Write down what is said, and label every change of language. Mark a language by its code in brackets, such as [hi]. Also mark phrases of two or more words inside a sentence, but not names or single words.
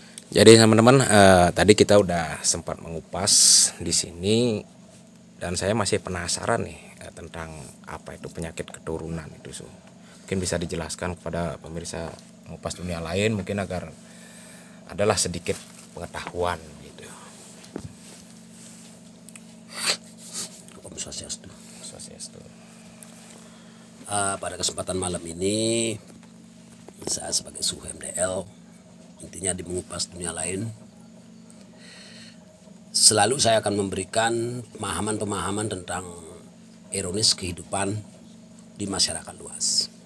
[id] Jadi teman-teman, tadi kita udah sempat mengupas di sini dan saya masih penasaran nih tentang apa itu penyakit keturunan itu. Mungkin bisa dijelaskan kepada pemirsa mengupas dunia lain mungkin agar adalah sedikit pengetahuan gitu. [ban] Om Swastiastu. Swastiastu. [id] Pada kesempatan malam ini saya sebagai Suhu MDL, intinya di mengupas dunia lain, selalu saya akan memberikan pemahaman-pemahaman tentang ironis kehidupan di masyarakat luas.